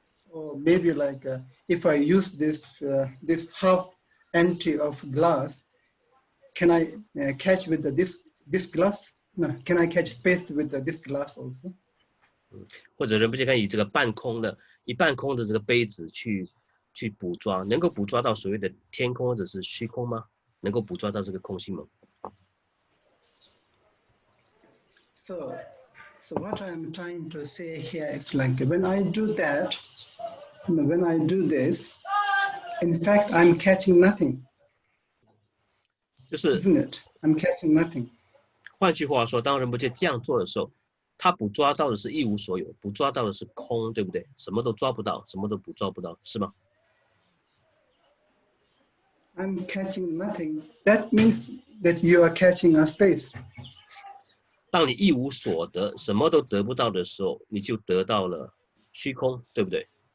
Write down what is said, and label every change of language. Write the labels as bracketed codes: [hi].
[en] Or maybe like if I use this this half empty of glass, can I catch with this glass? No, can I catch space with this glass also? [zh] 或者仁波切看以这个半空的这个杯子去捕捉，能够捕捉到所谓的天空或者是虚空吗？能够捕捉到这个空性吗？ [en] So what I'm trying to say here is like when I do that, when I do this, in fact I'm catching nothing. [zh] 就是 [en] Isn't it? I'm catching nothing. [zh] 换句话说，当仁波切这样做的时候，他捕捉到的是一无所有，捕捉到的是空，对不对？什么都抓不到，什么都捕捉不到，是吗？ [en] I'm catching nothing. That means that you are catching a space. [zh] 当你一无所得，什么都得不到的时候，你就得到了虚空，对不对？